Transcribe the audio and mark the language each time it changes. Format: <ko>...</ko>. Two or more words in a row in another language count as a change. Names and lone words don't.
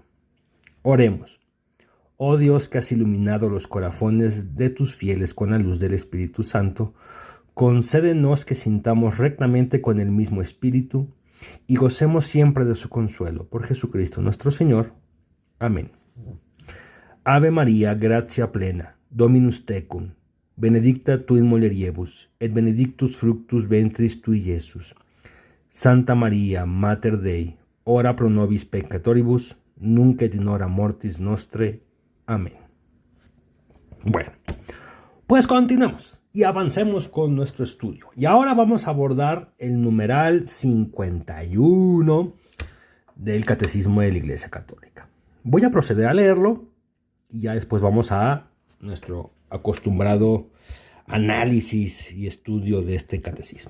<es>Oremos. Oh Dios que has iluminado los corazones de tus fieles con la luz del Espíritu Santo, concédenos que sintamos rectamente con el mismo Espíritu y gocemos siempre de su consuelo. Por Jesucristo nuestro Señor. Amén.</es> <la>Ave María, gratia plena, Dominus tecum, benedicta tu in mulieribus, et benedictus fructus ventris tui, Iesus. Santa María, Mater Dei, ora pro nobis peccatoribus, nunc et in hora mortis nostre.</la> <es>Amén. Bueno, pues continuemos y avancemos con nuestro estudio. Y ahora vamos a abordar el numeral 51 del Catecismo de la Iglesia Católica. Voy a proceder a leerlo y ya después vamos a nuestro acostumbrado análisis y estudio de este catecismo.</es>